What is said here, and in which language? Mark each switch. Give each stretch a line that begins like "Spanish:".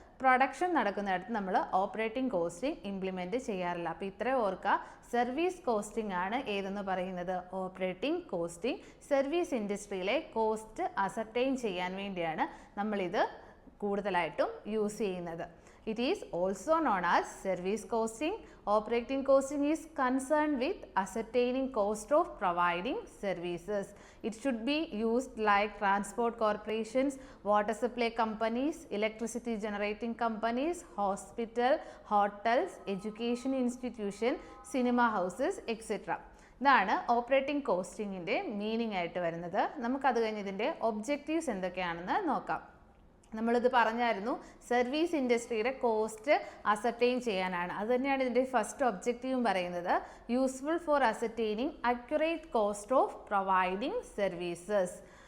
Malayalam: Production നടക്കുന്നിടത്ത് നമ്മൾ operating costing implement ചെയ്യാറില്ല. അപ്പോൾ ഇത്രയും ഓർക്കുക, സർവീസ് കോസ്റ്റിംഗ് ആണ് ഏതെന്ന് പറയുന്നത് operating costing. Service ഇൻഡസ്ട്രിയിലെ cost ascertain ചെയ്യാൻ വേണ്ടിയാണ് നമ്മളിത് കൂടുതലായിട്ടും യൂസ് ചെയ്യുന്നത്.
English: It is also known as service costing. Operating costing is concerned with ascertaining cost of providing services. It should be used like transport corporations, water supply companies, electricity generating companies, hospital, hotels, education institution, cinema houses, etc.
Malayalam: ഇതാണ് operating കോസ്റ്റിങ്ങിൻ്റെ meaning ആയിട്ട് വരുന്നത്. നമുക്കത് കഴിഞ്ഞ് ഇതിൻ്റെ objectives എന്തൊക്കെയാണെന്ന് നോക്കാം. നമ്മളിത് പറഞ്ഞായിരുന്നു, സർവീസ് ഇൻഡസ്ട്രിയുടെ കോസ്റ്റ് അസർട്ടൈൻ ചെയ്യാനാണ്. അത് തന്നെയാണ് ഇതിൻ്റെ ഫസ്റ്റ് ഒബ്ജക്റ്റീവും പറയുന്നത്.
English: Useful for ascertaining accurate cost of providing services.